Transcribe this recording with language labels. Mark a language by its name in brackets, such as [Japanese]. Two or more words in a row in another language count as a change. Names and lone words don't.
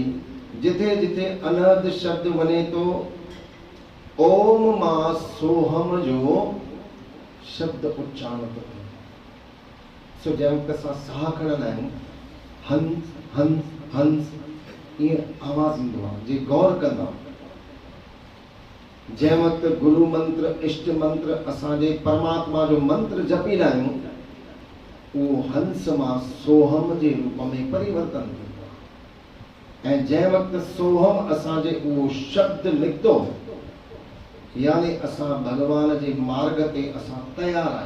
[Sindhi] जिथे जिथे अनहद शब्द वञे थो, ओम मां सोहम जो शब्द उच्चारण थो थिए। सो जंहिं वक़्तु असां साह खणंदा आहियूं, हंस हंस हंस ईअं आवाज़ ईंदो आहे। जे गौर कंदा, जंहिं वक़्तु गुरु मंत्र, इष्ट मंत्र, असांजे परमात्मा जो मंत्र जपींदा आहियूं, उहो हंस मां सोहम जे रूप में परिवर्तन थींदो आहे। ऐं जंहिं वक़्तु सोहम असांजे उहो शब्द निकितो, यानी असां भगवान जे मार्ग ते असां तयार आहियूं।